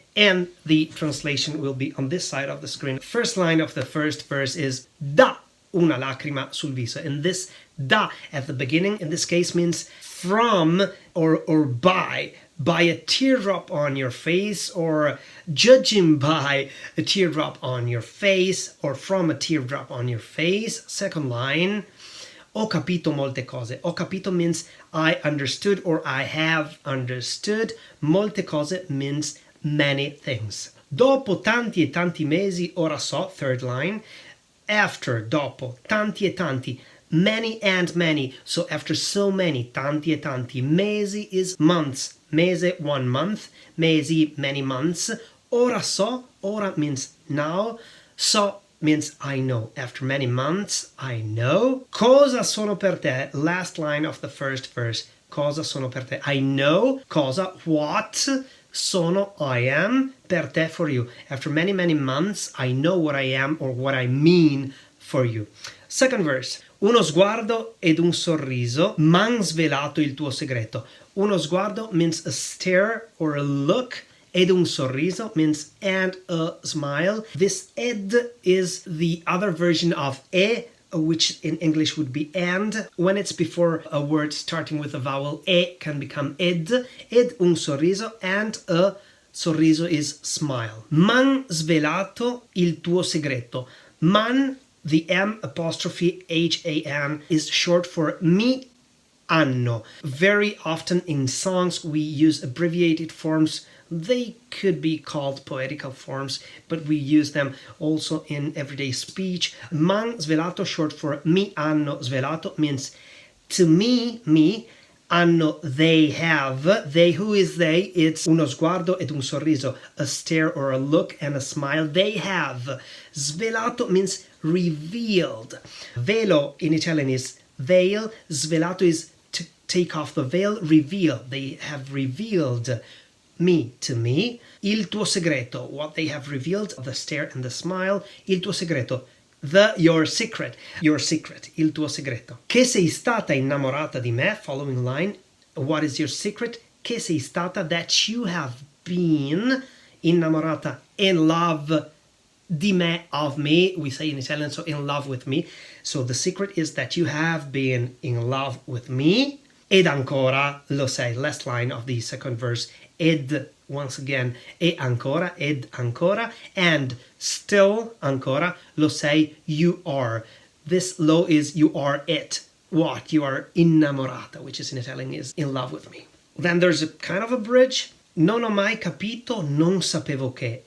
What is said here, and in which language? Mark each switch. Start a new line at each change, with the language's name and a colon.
English: And the translation will be on this side of the screen. First line of the first verse is
Italian: da una lacrima sul viso,
English: and this da at the beginning in this case means from or by a teardrop on your face, or judging by a teardrop on your face, or from a teardrop on your face. Second line,
Italian: ho capito molte cose. Ho capito
English: means I understood or I have understood.
Italian: Molte cose
English: means many things.
Italian: Dopo tanti e tanti mesi ora so.
English: Third line, after,
Italian: dopo, tanti e tanti,
English: many and many. So after so many,
Italian: tanti e tanti.
English: Mesi is months. Mese, 1 month. Mesi, many months.
Italian: Ora so.
English: Ora means now. So means I know. After many months, I know.
Italian: Cosa sono per te?
English: Last line of the first verse.
Italian: Cosa sono per te?
English: I know. Cosa, what? Sono, I am,
Italian: per te,
English: for you. After many, many months, I know what I am or what I mean for you. Second verse.
Italian: Uno sguardo ed un sorriso m'han svelato il tuo segreto. Uno sguardo
English: means a stare or a look.
Italian: Ed un sorriso
English: means and a smile. This ed is the other version of e, which in English would be and. When it's before a word starting with a vowel, e can become
Italian: ed un sorriso,
English: and a sorriso is smile.
Italian: M'han svelato il tuo segreto.
English: Man, the M apostrophe H-A-N, is short for
Italian: mi hanno.
English: Very often in songs we use abbreviated forms. They could be called poetical forms, but we use them also in everyday speech. M'han svelato, short for
Italian: mi hanno svelato,
English: means to me, hanno, they have. They, who is they? It's
Italian: uno sguardo ed un sorriso,
English: a stare or a look and a smile. They have. Svelato means revealed. Velo in Italian is veil. Svelato is to take off the veil. Reveal. They have revealed me, to me.
Italian: Il tuo segreto,
English: what they have revealed, the stare and the smile.
Italian: Il tuo segreto,
English: your secret,
Italian: il tuo segreto. Che sei stata innamorata di me,
English: following line. What is your secret?
Italian: Che sei stata,
English: that you have been innamorata, in love
Italian: di me,
English: of me, we say in Italian, so in love with me. So the secret is that you have been in love with me.
Italian: Ed ancora, lo sei,
English: last line of the second verse. Ed, once again,
Italian: ed ancora,
English: and still ancora,
Italian: lo sei,
English: you are. This lo is you are it. What? You are innamorata, which is in Italian is in love with me. Then there's a kind of a bridge.
Italian: Non ho mai capito, non sapevo che.